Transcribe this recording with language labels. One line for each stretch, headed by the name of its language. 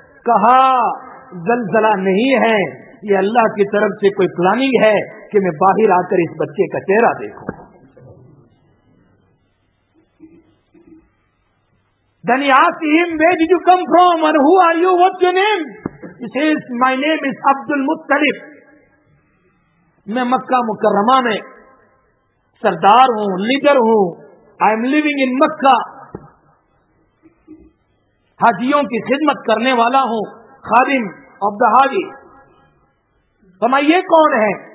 Hindi: कहा जलजला नहीं है, ये अल्लाह की तरफ से कोई प्लानिंग है कि मैं बाहर आकर इस बच्चे का चेहरा देखूं।
English: Then he asked him, where did you come from and who are you? What's your name? He says, my name is Abdul Muttalib.
Hindi: मैं मक्का मुकर्रमा में सरदार हूं, लीडर हूं।
English: I am living in
Hindi: मक्का, हाजियों की खिदमत करने वाला हूं, खादिम ऑफ द हाजी। फरमाया ये कौन है?